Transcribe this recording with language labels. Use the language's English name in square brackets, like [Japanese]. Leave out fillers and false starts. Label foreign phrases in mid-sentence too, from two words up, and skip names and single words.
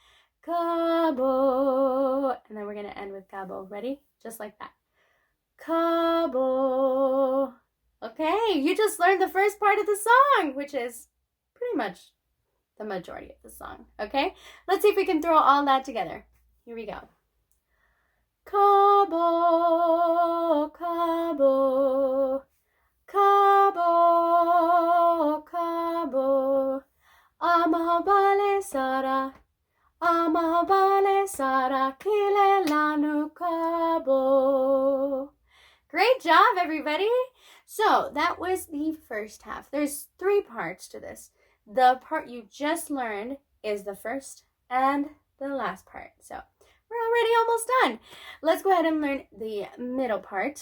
[English] Cabo. And then we're going to end with Cabo. Ready? Just like that. Cabo. Okay, you just learned the first part of the song, which is pretty much the majority of the song. Okay, let's see if we can throw all that together. Here we go. Cabo, Cabo, Cabo, Cabo. Amahabale Sara, Amahabale Sara, Kilelanu Cabo. Great job, everybody. So that was the first half. There's 3 parts to this. The part you just learned is the first and the last part. So we're already almost done. Let's go ahead and learn the middle part.